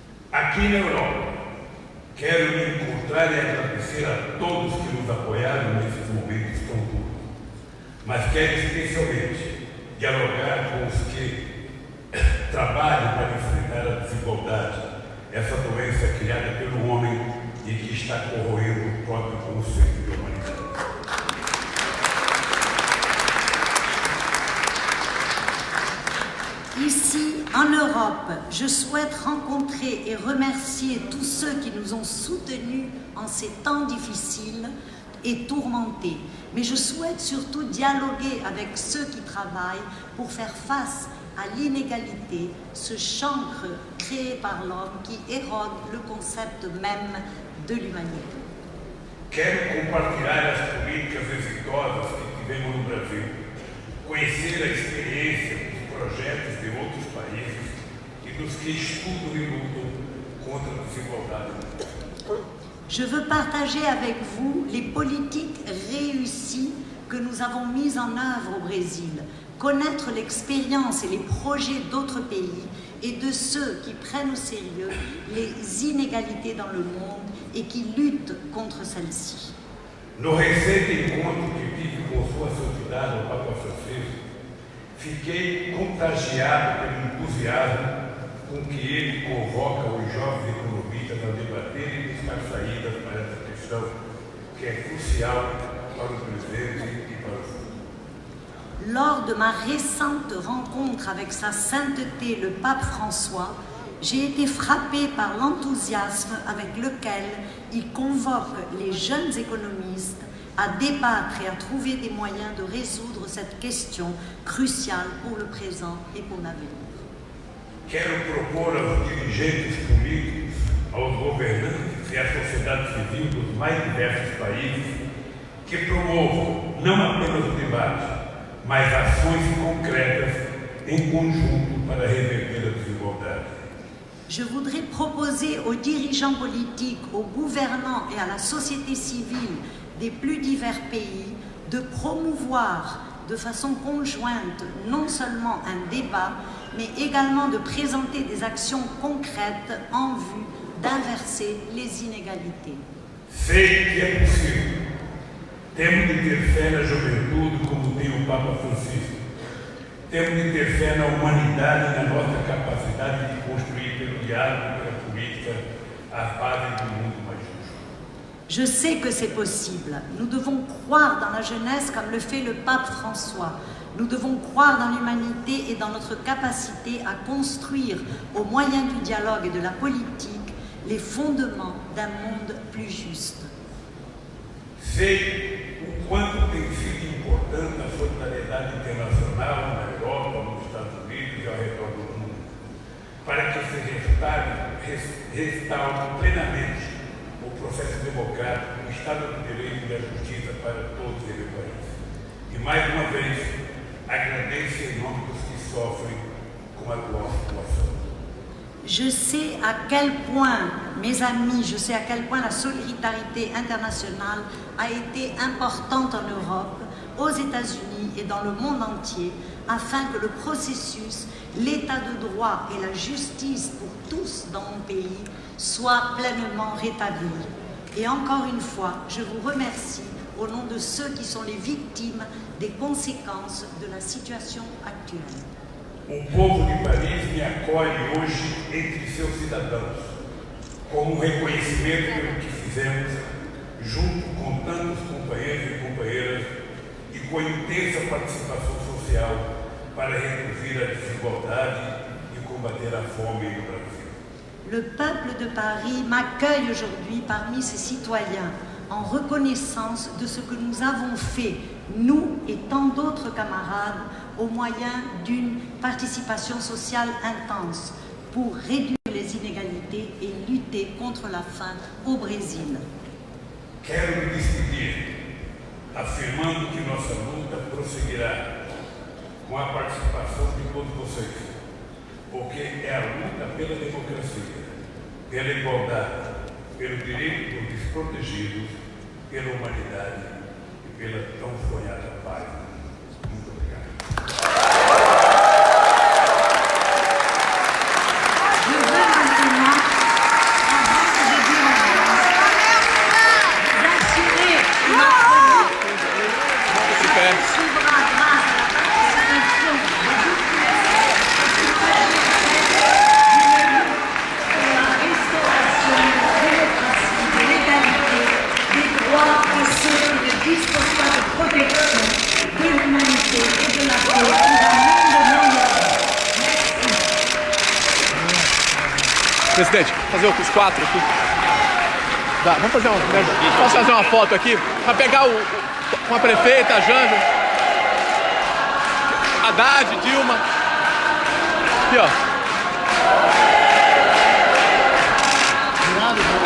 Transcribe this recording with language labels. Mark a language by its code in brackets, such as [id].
[pt] Aqui na Europa, quero me encontrar e agradecer a todos que nos apoiaram nesses momentos tão duros, mas quero especialmente dialogar com os que trabalham para enfrentar a desigualdade, essa doença criada pelo homem e que está corroendo o próprio conceito de humanidade. [fr] Ici, en Europe, je souhaite rencontrer et remercier tous ceux qui nous ont soutenus en ces temps difficiles et tourmentés. Mais je souhaite surtout dialoguer avec ceux qui travaillent pour faire face à l'inégalité, ce chancre créé par l'homme qui érode le concept même de l'humanité. [pt] Quero compartilhar as políticas exitosas que tivemos no Brasil, conhecer a experiência dos projetos de outros países e dos que estudam e lutam contra a desigualdade. [fr] Je veux partager avec vous les politiques réussies que nous avons mises en œuvre au Brésil, connaître l'expérience et les projets d'autres pays et de ceux qui prennent au sérieux les inégalités dans le monde et qui lutte contre celle-ci. [pt] No recente encontro que tive com Sua Santidade, o Papa Francisco, fiquei contagiado pelo entusiasmo com que ele convoca os jovens economistas a debater e buscar saídas para essa questão, que é crucial para o presente e para o futuro. [fr] Lors de ma récente rencontre avec Sa Sainteté le Pape François, j'ai été frappée par l'enthousiasme avec lequel il convoque les jeunes économistes à débattre et à trouver des moyens de résoudre cette question cruciale pour le présent et pour l'avenir. [pt] Quero propor aos dirigentes políticos, aos governantes e à sociedade civil dos mais diversos países que promovam não apenas o debate, mas ações concretas em conjunto para reverter a desigualdade. [fr] Je voudrais proposer aux dirigeants politiques, aux gouvernants et à la société civile des plus divers pays de promouvoir de façon conjointe non seulement un débat, mais également de présenter des actions concrètes en vue d'inverser les inégalités. [pt] Sei que é possível. Temos de ter fé na juventude, como tem o Papa Francisco. Temos de ter fé na humanidade e na nossa capacidade de construir pelo diálogo e pela política a base do mundo mais justo. [fr] Je sais que c'est possible. Nous devons croire dans la jeunesse comme le fait le pape François. Nous devons croire dans l'humanité et dans notre capacité à construire, au moyen du dialogue et de la politique, les fondements d'un monde plus juste. [pt] Sei o quanto tem sido importante a solidariedade internacional na Europa, nos Estados Unidos e ao redor do mundo, para que se restaure plenamente o processo democrático, o Estado do Direito e a justiça para todos os países. E mais uma vez, agradeço em nome dos que sofrem com a atual situação. [fr] Je sais à quel point, mes amis, je sais à quel point la solidarité internationale a été importante en Europe, aux États-Unis et dans le monde entier, afin que le processus, l'état de droit et la justice pour tous dans mon pays soient pleinement rétablis. Et encore une fois, je vous remercie au nom de ceux qui sont les victimes des conséquences de la situation actuelle. [pt] O povo de Paris me acolhe hoje entre seus cidadãos, como um reconhecimento pelo que fizemos, junto com tantos companheiros e companheiras, e com intensa participação social para reduzir a desigualdade e combater a fome no Brasil. [fr] Le peuple de Paris m'accueille aujourd'hui parmi ses citoyens en reconnaissance de ce que nous avons fait, nous et tant d'autres camarades, au moyen d'une participation sociale intense pour réduire les inégalités et lutter contre la faim au Brésil. [pt] Quero me despedir, afirmando que nossa luta prosseguirá com a participação de todos vocês, porque é a luta pela democracia, pela igualdade, pelo direito dos desprotegidos, pela humanidade e pela tão sonhada paz. Muito obrigado. [fr] Je veux maintenant, avant que je dise au revoir, vous assurer que notre lutte suivra grâce à la participation de toutes les pour la restauration de la démocratie, de l'égalité, des droits de ceux qui ne disposent pas de protection, de l'humanité et de la paix dans un monde meilleur. Merci. [pt] Presidente, fazer os quatro aqui. Dá, vamos fazer uma. Posso fazer uma foto aqui? Para pegar com a prefeita, a Janja, Haddad, Dilma. Aqui, ó.